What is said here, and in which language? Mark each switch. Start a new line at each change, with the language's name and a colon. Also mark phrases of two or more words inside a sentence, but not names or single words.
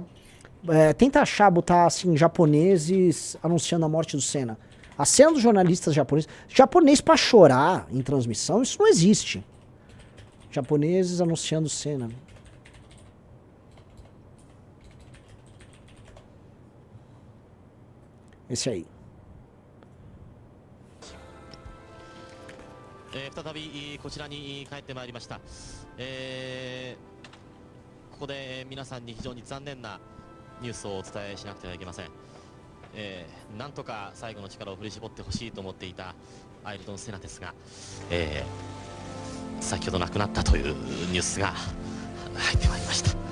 Portuguese: Tenta achar, botar assim, japoneses anunciando a morte do Senna. A cena dos jornalistas japoneses. Japonês pra chorar em transmissão, isso não existe. Japoneses anunciando o Senna. Esse aí.
Japanese: 再びこちらに帰ってまいりました。ここで皆さんに非常に残念なニュースをお伝えしなくてはいけません。なんとか最後の力を振り絞ってほしいと思っていたアイルトン・セナですが、先ほど亡くなったというニュースが入ってまいりました。